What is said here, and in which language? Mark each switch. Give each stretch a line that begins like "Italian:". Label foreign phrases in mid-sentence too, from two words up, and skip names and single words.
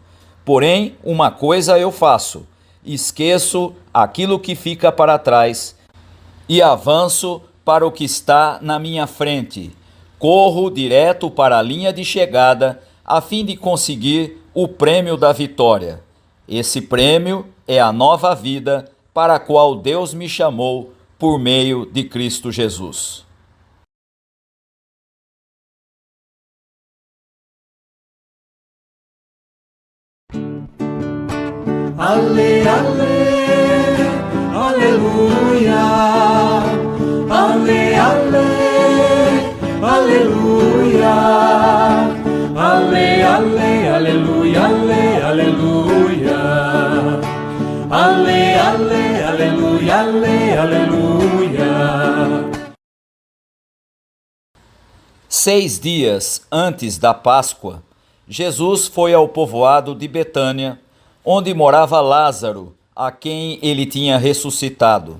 Portuguese: Porém, uma coisa eu faço: esqueço aquilo que fica para trás e avanço para o que está na minha frente. Corro direto para a linha de chegada a fim de conseguir o prêmio da vitória. Esse prêmio é a nova vida para a qual Deus me chamou por meio de Cristo Jesus. Ale, ale, aleluia. Ale, ale, aleluia. Ale, ale, aleluia, ale. aleluia, aleluia. 6 dias antes da Páscoa, Jesus foi ao povoado de Betânia, onde morava Lázaro, a quem ele tinha ressuscitado.